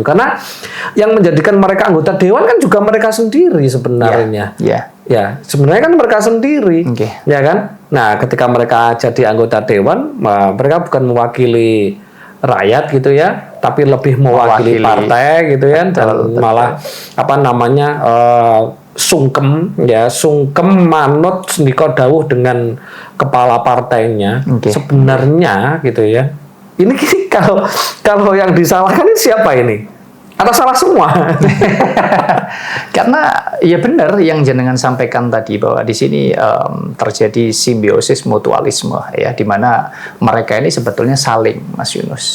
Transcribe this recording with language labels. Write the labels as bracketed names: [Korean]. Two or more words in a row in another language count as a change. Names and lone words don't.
[Indonesian] Karena yang menjadikan mereka anggota dewan kan juga mereka sendiri sebenarnya. Ya, sebenarnya kan mereka sendiri, ya kan? Nah, ketika mereka jadi anggota dewan, mereka bukan mewakili rakyat gitu ya, tapi lebih mewakili partai gitu ya, dan malah [Javanese] sungkem manut sendika dawuh [Indonesian] dengan kepala partainya. Sebenarnya gitu ya. Ini kalau yang disalahkan ini siapa ini? Atau salah semua? Karena ya benar yang jenengan sampaikan tadi bahwa di sini terjadi simbiosis mutualisme ya, di mana mereka ini sebetulnya saling, Mas Yunus.